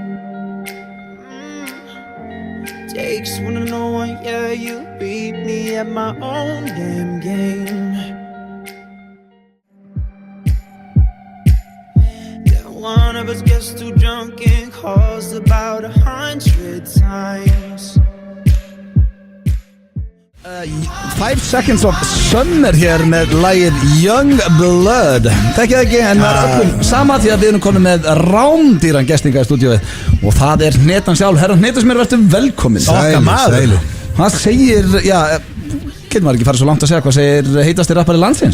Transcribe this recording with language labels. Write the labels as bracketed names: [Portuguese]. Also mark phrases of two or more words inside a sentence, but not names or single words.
[English] Takes one to know one, yeah, you beat me at my own damn game. Yeah, one of us gets too drunk and calls about 100 times. [Icelandic] 5 Seconds of Summer hér með lagið Young Blood. Þekkið ekki, en það er öllum sama því að við erum komið með rándýran gestinga í stúdíóið og það er Netan sjálf. Herra Netusmjör, verður velkomin. Okkar maður. Hann segir, já, Getur maður ekki farið svo langt að segja hvað segir heitasti rappari landsins?